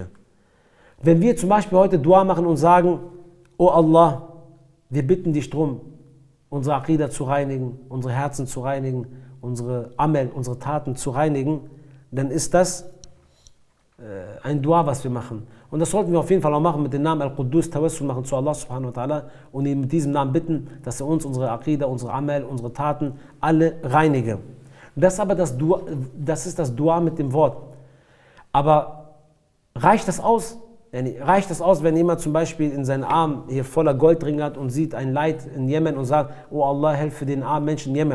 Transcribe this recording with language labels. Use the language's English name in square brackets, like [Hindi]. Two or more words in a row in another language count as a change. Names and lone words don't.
[German] Wenn wir zum Beispiel heute Dua machen und sagen, oh Allah, wir bitten dich darum, unsere Aqidah zu reinigen, unsere Herzen zu reinigen, unsere Amal, unsere Taten zu reinigen, dann ist das ein Dua, was wir machen. Und das sollten wir auf jeden Fall auch machen mit dem Namen Al-Quddus, Tawassul machen zu Allah [Arabic] سبحانه وتعالى [German] und ihn mit diesem Namen bitten, dass er uns unsere Aqidah, unsere Amal, unsere Taten alle reinige. Das ist aber das Dua mit dem Wort. Aber reicht das aus? Reicht das aus, wenn jemand zum Beispiel in seinen Arm hier voller Goldringe hat und sieht ein Leid in Jemen und sagt, oh Allah, helfe den armen Menschen in Jemen.